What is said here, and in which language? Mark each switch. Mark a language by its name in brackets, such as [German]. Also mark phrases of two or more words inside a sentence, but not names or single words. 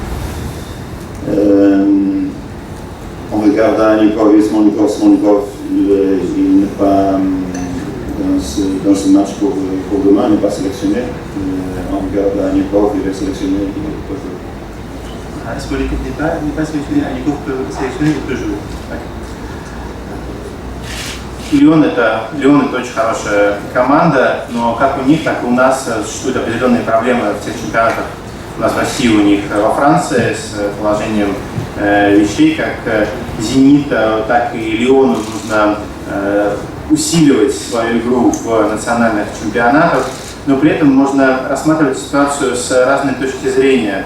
[French] On regarde Anikov et Smolnikov, il n'est pas dans ce match pour demain, il n'est pas sélectionné. On regarde Anikov, il est sélectionné, il peut jouer. Smolnikov n'est pas sélectionné, Anikov peut sélectionner, il peut jouer. [Russian] Лион это очень хорошая команда, но как у них, так и у нас существуют определенные проблемы в тех чемпионатах. У нас в России, у них во Франции с положением вещей, как Зениту, так и Лиону нужно усиливать свою игру в национальных чемпионатах, но при этом можно рассматривать ситуацию с разной точки зрения.